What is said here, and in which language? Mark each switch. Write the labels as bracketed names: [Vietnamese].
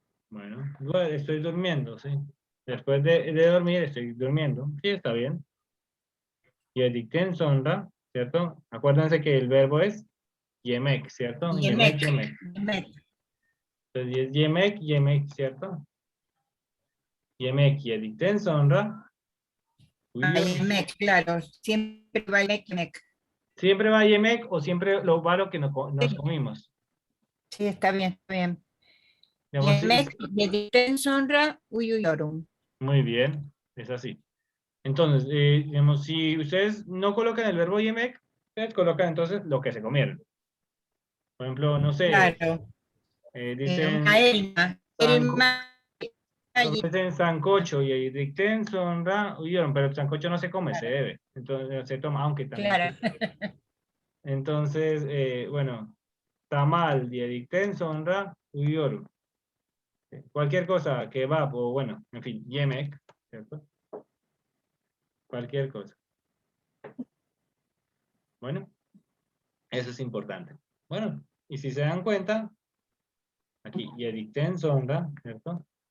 [Spanish] Bueno, estoy durmiendo, sí. Después de dormir, estoy durmiendo. Sí, está bien. [Turkish] Yedikten sonra, [Spanish] ¿cierto? Acuérdense que el verbo es yemek, ¿cierto? [Turkish] Yemek. Yemek. Yemek. [Spanish] Entonces es yemek, ¿cierto? [Turkish] Yemek yedikten sonra uyuyorum. [Spanish] Yemek, claro. Siempre va yemek. Siempre va yemek o siempre lo va lo que nos Sí. comimos. Sí, está bien, está bien. Digamos, [Turkish] Yemek yedikten sonra uyuyorum. [Spanish] muy bien, es así. Entonces, digamos, si ustedes no colocan el verbo yemek, ustedes colocan entonces lo que se comieron. Por ejemplo, no sé, Claro. dicen Una elma. dicen sancocho y ahí [Turkish] dicten sonra uyuyorum, [Spanish] pero el sancocho no se come, se bebe. Entonces se toma, aunque también. Claro. Entonces, bueno, tamal y [Turkish] dicten sonra uyuyorum. [Spanish] Cualquier cosa, kebab o bueno, en fin, yemek, ¿cierto? Cualquier cosa. Bueno, eso es importante. Bueno, y si se dan cuenta, aquí, [Turkish] yedikten sonra, [Spanish] ¿cierto?